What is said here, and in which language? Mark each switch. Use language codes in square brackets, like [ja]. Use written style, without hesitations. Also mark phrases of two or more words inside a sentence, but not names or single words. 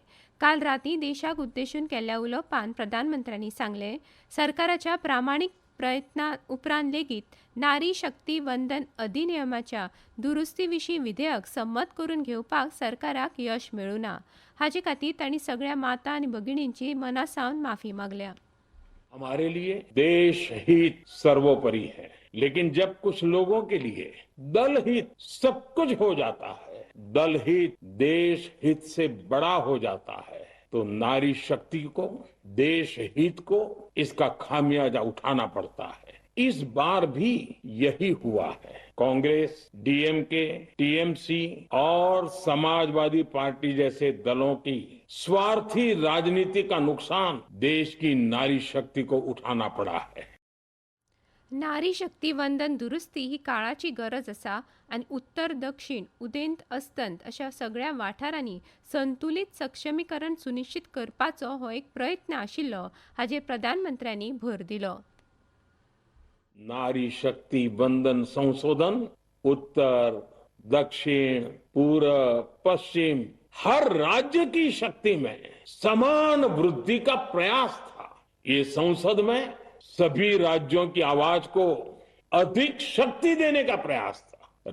[kok] काल रातीं देशाक उद्देशून केल्ल्या उलोवपांत प्रधानमंत्र्यांनी सांगलें, सरकाराच्या प्रामाणीक प्रयत्नां उपरांत लेगीत नारी शक्ती वंदन अधिनियमाच्या दुरुस्ती विशीं विधेयक संमत करून घेवपाक सरकाराक यश मेळूं ना। हाचे खातीर तांणी सगळ्या माता आनी भगिनींची मनासावन माफी मागल्या। [hi] हमारे लिए देश हित सर्वोपरि है, लेकिन जब कुछ लोगों के लिए दल हित सब कुछ हो जाता है, दल हित देश हित से बड़ा हो जाता है, तो नारी शक्ति को, देश हित को इसका खामियाजा उठाना पड़ता है। इस बार भी यही हुआ है। कांग्रेस, डीएमके, टीएमसी और समाजवादी पार्टी जैसे दलों की स्वार्थी राजनीति का नुकसान देश की नारी शक्ति को उठाना पड़ा है। [kok] नारी शक्ती वंदन दुरुस्ती ही काळाची गरज आसा आनी उत्तर दक्षिण उदेंत अस्तंत अशा सगळ्या वाठारांनी संतुलित सक्षमीकरण सुनिश्चित करपाचो हो एक प्रयत्न आशिल्लो हाचेर प्रधानमंत्र्यांनी भर दिलो। [hi] नारी शक्ति वंदन संशोधन उत्तर, दक्षिण, पूर्व, पश्चिम हर राज्य की शक्ति में समान वृद्धि का प्रयास था। ये संसद में सभी राज्यों की आवाज को अधिक शक्ति देने का प्रयास था।